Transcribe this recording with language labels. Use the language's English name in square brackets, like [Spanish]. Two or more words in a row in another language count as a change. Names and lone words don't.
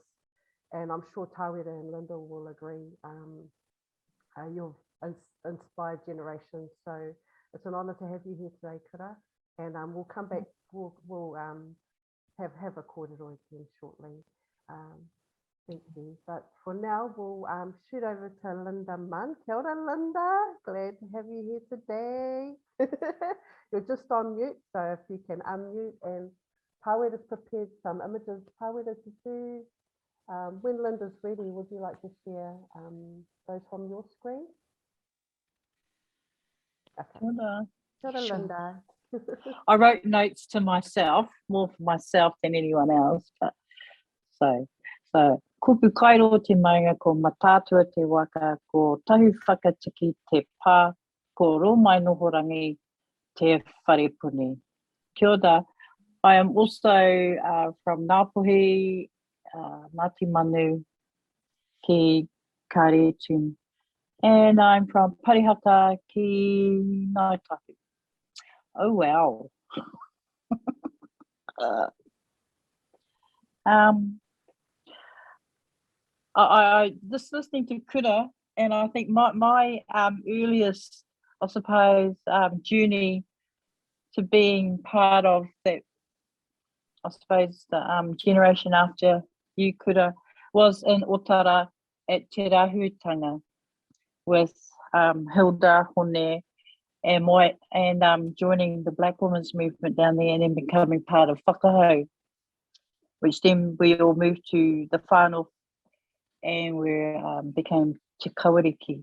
[English] And I'm sure Tāwera and Linda will agree. You've inspired generations. So it's an honour to have you here today, Kura. And we'll come back, we'll have a kōrero again shortly. Thank you. But for now, we'll shoot over to Linda Munn. [Māori] Kia ora, Linda. [English] Glad to have you here today. You're just on mute, so if you can unmute. And Tāwera's prepared some images. Tāwera, did you, when Linda's ready, would you like to share those from your screen? [Māori] Okay. Kia ora, Linda. [English] I wrote notes to myself, more for myself than anyone else. But so [Māori] kupu kairo te maunga ko matatua te waka, ko tahu whakatiki te pā, ko romai noho rangi te wharepuni. Kia ora. [English] I am also from Ngāpuhi, Ngāti Manu, ki Kāretu, and I'm from Parihata ki Ngāi Tahu. Oh wow. I just listening to Kura, and I think my earliest, I suppose, journey to being part of that, I suppose, the generation after you, Kura, was in Otara at Te Rahutanga with Hilda Hone and joining the Black Women's Movement down there, and then becoming part of Whakahu, which then we all moved to the whānau and we became Te Kawariki.